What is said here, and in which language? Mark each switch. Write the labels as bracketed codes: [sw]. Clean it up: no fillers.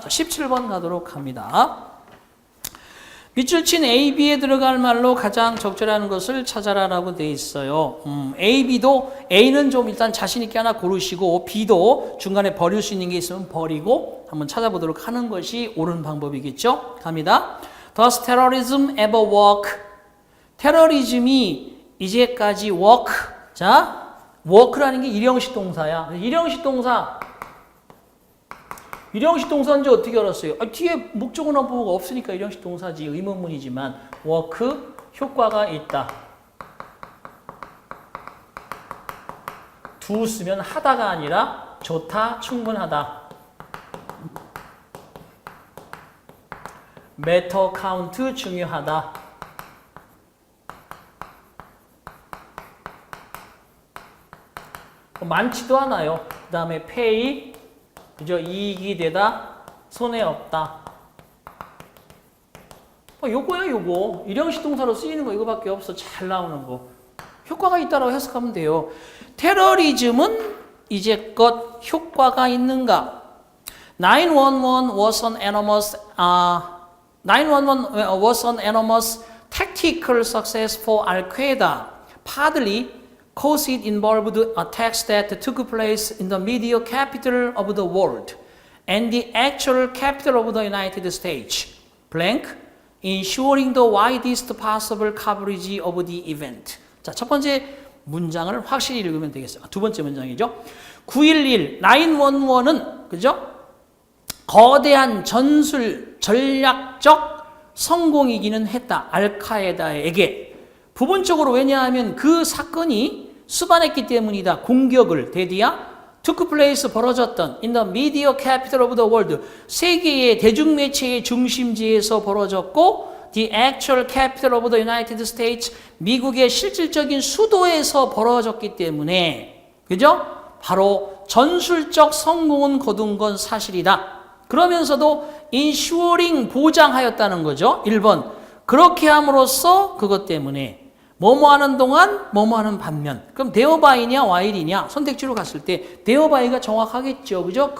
[ko] 자, 17번 가도록 합니다. 밑줄 친 A, B에 들어갈 말로 가장 적절한 것을 찾아라라고 돼 있어요. A, B도 A는 좀 일단 자신 있게 하나 고르시고 B도 중간에 버릴 수 있는 게 있으면 버리고 한번 찾아보도록 하는 것이 옳은 방법이겠죠. 갑니다. [en] Does terrorism ever work? [ko] 테러리즘이 이제까지 work. 자, work라는 게 일형식 동사야. 일형식 동사. 일형식 동사인지 어떻게 알았어요? 뒤에 목적어나 보호가 없으니까 일형식 동사지. 의문문이지만 work, 효과가 있다. do 쓰면 하다가 아니라 좋다, 충분하다. matter, count, 중요하다. 많지도 않아요. 그 다음에 pay, 그죠? 이익이 되다, 손해 없다. 요거야, 요거. 일형식 동사로 쓰이는 거 이거밖에 없어. 잘 나오는 거. 효과가 있다라고 해석하면 돼요. 테러리즘은 이제껏 효과가 있는가? [en] 911 was an enormous, 911 was an enormous tactical success for Al-Qaeda, partly cause it involved attacks that took place in the media capital of the world and the actual capital of the United States, blank, ensuring the widest possible coverage of the event. [ko] 자, 첫 번째 문장을 확실히 읽으면 되겠어요. 두 번째 문장이죠. 9.11, 911은, 그죠? 거대한 전술, 전략적 성공이기는 했다. 알카에다에게. 부분적으로 왜냐하면 그 사건이 수반했기 때문이다. 공격을 대디야 [en] took place [ko] 벌어졌던 [en] in the media capital of the world [ko] 세계의 대중매체의 중심지에서 벌어졌고 [en] the actual capital of the United States [ko] 미국의 실질적인 수도에서 벌어졌기 때문에 그죠? 바로 전술적 성공은 거둔 건 사실이다. 그러면서도 ensuring 보장하였다는 거죠. 1번 그렇게 함으로써 그것 때문에 뭐뭐 하는 동안 뭐뭐 하는 반면 그럼 데어바이냐 와일이냐 선택지로 갔을 때 데어바이가 정확하겠죠. 그죠?